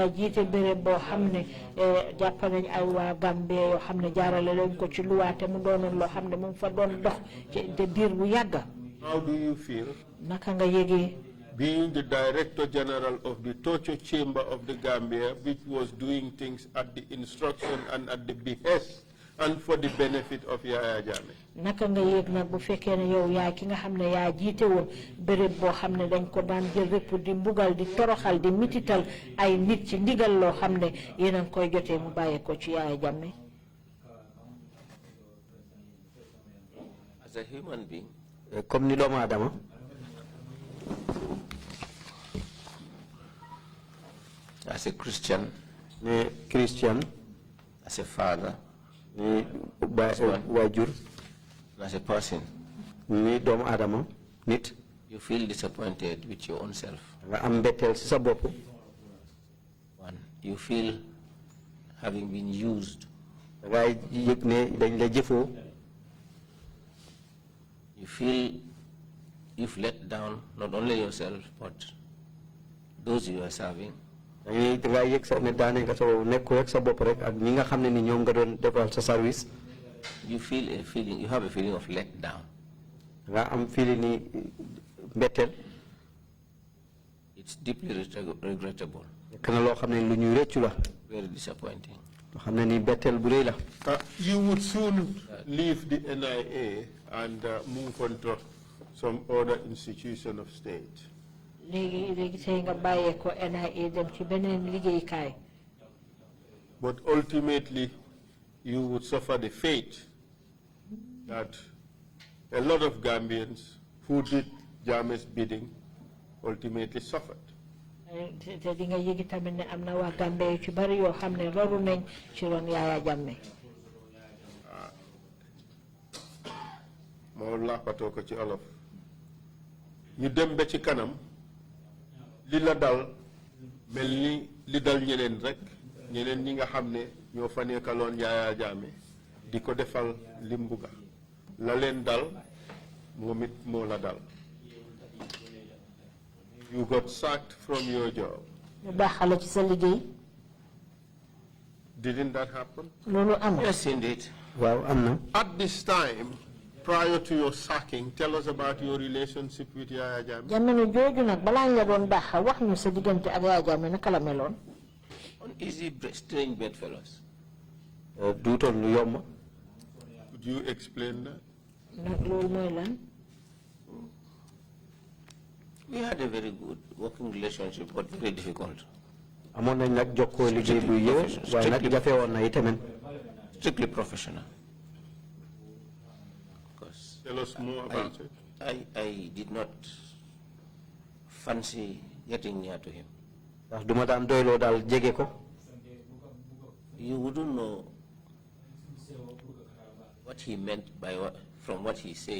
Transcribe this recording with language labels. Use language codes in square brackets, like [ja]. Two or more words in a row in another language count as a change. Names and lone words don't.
[en] How do you feel being the Director General of the Torture Chamber of the Gambia, which was doing things at the instruction and at the behest and for the benefit of Yaya Jammeh. [wo] Naka nga yëg nag bu fekkee ne yow yaa ki nga xam ne yaa jiite woon béréb boo xam ne dañ ko daan jël rek pour di mbugal di toroxal di mitital ay nit ci ndigal loo xam ne yéen a ngi koy jotee mu bàyyee ko ci Yaya Jammeh. [en] As a human being, [wo] comme ni doomu aadama, [en] as a Christian, as a father, [wo] waajur, [en] as a person, [wo] ni doomu aadama nit, [en] you feel disappointed with your own self. [wo] nga am mbetteel ci sa bopp. [en] One, you feel having been used. [wo] ngay yëg ne dañ la jëfoo. [en] You feel you've let down not only yourself but those you are serving. [wo] Nga yëg sa ne daane nga sa nekk rek sa bopp rek ak ñi nga xam ne ni ñoom nga doon defal sa service. [en] You have a feeling of let down. [wo] Nga am feeling ni mbetteel. [en] It's deeply regrettable. [wo] Nekk na loo xam ne lu ñuy rëccu la. [en] Very disappointing. [wo] Loo xam ne ni mbetteel bu rëy la. [en] You would soon leave the NIA and move on to some other institution of state. But ultimately, you would suffer the fate that a lot of Gambians who did Jammeh's bidding ultimately suffered. [wo] Ko ci olof ñu dem ba ci kanam li la dal mel ni li dal ñeneen rek ñeneen ñi nga xam ne ñoo fa nekkaloon Yaya Jammeh di ko defal limbuga la leen dal moom it moo la dal. [en] You got sacked from your job. Didn't that happen? Yes, indeed. [wo] Waaw am na. [en] At this time, prior to your sacking, tell us about your relationship with Yaya Jammeh. [wo] Jamono jooju nag balaa nga doon baax wax ñu sa diggante ak Yaya Jammeh naka la meloon. [en] Uneasy, strange bedfellows. [wo] Duutoon lu yomb. [en] Could you explain that? [wo] Nag loolu mooy lan. [en] We had a very good working relationship, but very difficult. [wo] Amoon nañ nag jokkoo liggéey bu yëw waaye nag jafe woon na itamit. [en] Strictly professional. Tell us more about it. I did not fancy getting near to him. You wouldn't know what he meant by from what he's saying.